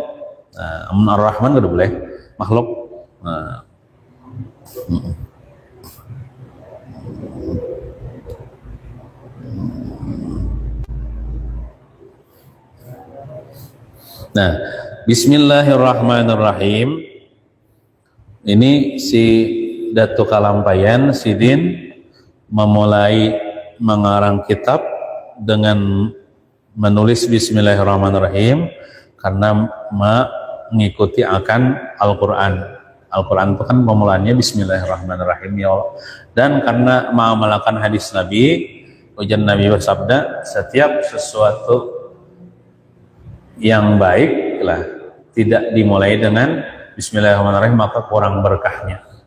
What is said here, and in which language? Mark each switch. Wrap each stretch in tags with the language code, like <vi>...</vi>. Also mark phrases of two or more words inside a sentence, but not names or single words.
<bjn>Ar-Rahman kada boleh makhluk. Nah, Bismillahirrahmanirrahim.</bjn> <id>Ini si Datuk Kalampayan Sidin memulai mengarang kitab dengan menulis Bismillahirrahmanirrahim karena mengikuti akan Al-Quran. Al-Quran itu kan pemulaannya Bismillahirrahmanirrahim ya Allah. Dan karena mengamalkan hadis Nabi, ujian Nabi bersabda, setiap sesuatu yang baik lah tidak dimulai dengan Bismillahirrahmanirrahim maka kurang berkahnya.</id>